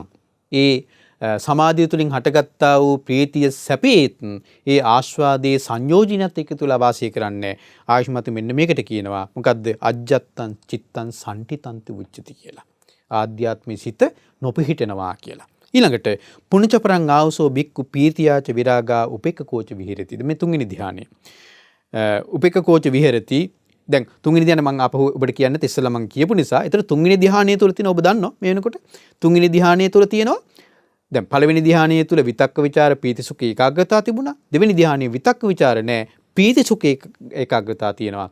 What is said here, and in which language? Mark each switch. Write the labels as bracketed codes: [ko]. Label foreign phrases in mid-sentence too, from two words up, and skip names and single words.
[si] ඒ සමාධිය තුලින් හටගත්තා වූ ප්‍රීතිය සැපේත් ඒ ආස්වාදයේ සංයෝජනයත් එක්ක තුලා වාසය කරන්නේ. ආයුෂ්මත් මෙන්න මේකට කියනවා මොකද්ද? [pi] අජ්ජත්තං චිත්තං සම්ටිතන්ති උච්චති කියලා. [si] ආධ්‍යාත්මික සිත නොපිහිටනවා කියලා. ඊළඟට [pi] පුණ්‍යචපරං ආවසෝ බික්කු පීතියාච විරාගා උපේක්ඛකෝච විහෙරති. [si] මේ තුන්වෙනි ධ්‍යානය. [pi] උපේක්ඛකෝච විහෙරති. [si] දැන් තුන්වෙනි ධ්‍යාන මම අපහු ඔබට කියන්න ඉස්සෙල්ලා මම කියපු නිසා. ඒතර තුන්වෙනි ධ්‍යානය තුල තියෙන ඔබ දන්නවා මේ වෙනකොට තුන්වෙනි ධ්‍යානය තුල තියෙනවා. දැන් පළවෙනි ධ්‍යානය තුල විතක්ක ਵਿਚාර පීති සුඛ ඒකාග්‍රතාව තිබුණා. දෙවෙනි ධ්‍යානයේ විතක්ක ਵਿਚාර නැහැ. පීති සුඛ ඒකාග්‍රතාව තියෙනවා.